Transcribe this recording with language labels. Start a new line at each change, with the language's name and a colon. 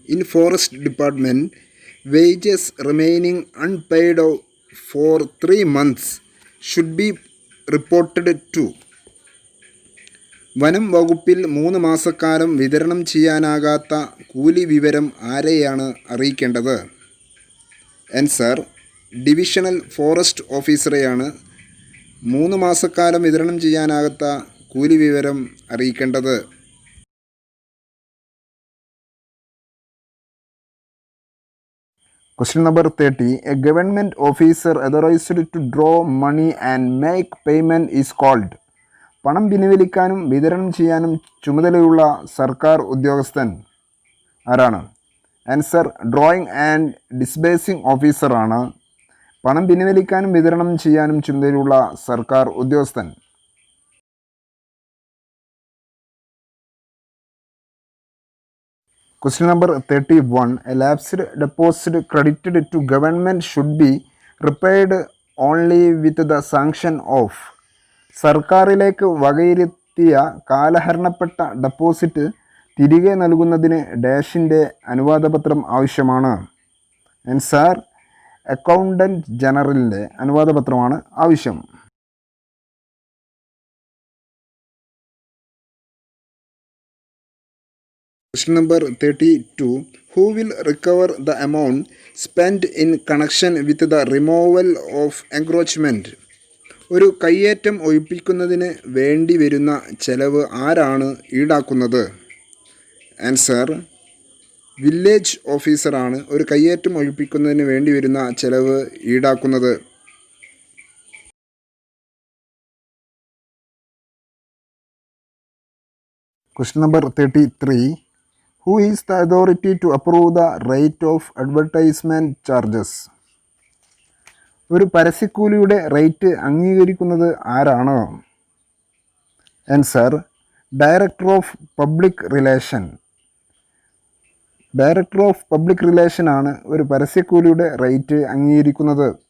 English: In forest department, wages remaining unpaid for 3 months should be reported to.
Malayalam: വനം വകുപ്പിൽ 3 മാസക്കാലം വിതരണം ചെയ്യാനാകാത്ത കൂലി വിവരം ആരെയാണ് അറിയിക്കേണ്ടത്? ആൻസർ ഡിവിഷണൽ ഫോറസ്റ്റ് ഓഫീസറെയാണ് 3 മാസക്കാലം വിതരണം ചെയ്യാനാകാത്ത കൂലി വിവരം അറിയിക്കേണ്ടത്.
English: Question number 30. A government officer authorized to draw money and make payment is called.
Malayalam: പണം പിൻവലിക്കാനും വിതരണം ചെയ്യാനും ചുമതലയുള്ള സർക്കാർ ഉദ്യോഗസ്ഥൻ ആരാണ്? ആൻസർ ഡ്രോയിങ് ആൻഡ് ഡിസ്ബേഴ്സിംഗ് ഓഫീസറാണ് പണം പിൻവലിക്കാനും വിതരണം ചെയ്യാനും ചുമതലയുള്ള സർക്കാർ ഉദ്യോഗസ്ഥൻ.
English: Question number 31. A lapsed deposit credited to government should be repaid only with the sanction of.
Malayalam: സർക്കാരിലേക്ക് വകയിരുത്തിയ കാലഹരണപ്പെട്ട ഡെപ്പോസിറ്റ് തിരികെ നൽകുന്നതിന് ഡാഷിൻ്റെ അനുവാദപത്രം ആവശ്യമാണ്. ആൻസർ അക്കൗണ്ടൻറ്റ് ജനറലിൻ്റെ അനുവാദപത്രമാണ് ആവശ്യം.
English: Question number 32. Who will recover the amount spent in connection with the removal of encroachment?
Malayalam: ഒരു കയ്യേറ്റം ഒഴിപ്പിക്കുന്നതിന് വേണ്ടി വരുന്ന ചെലവ് ആരാണ് ഈടാക്കുന്നത്? ആൻസർ വില്ലേജ് ഓഫീസറാണ് ഒരു കയ്യേറ്റം ഒഴിപ്പിക്കുന്നതിന് വേണ്ടി വരുന്ന ചെലവ് ഈടാക്കുന്നത്.
English: Question number 33. Who is the authority to approve the rate of advertisement charges?
Malayalam: ഒരു പരസ്യക്കൂലിയുടെ റേറ്റ് അംഗീകരിക്കുന്നത് ആരാണ്?
English: Answer director of public relation.
Malayalam: Director of public relation ആണ് ഒരു പരസ്യക്കൂലിയുടെ റേറ്റ് അംഗീകരിക്കുന്നത്.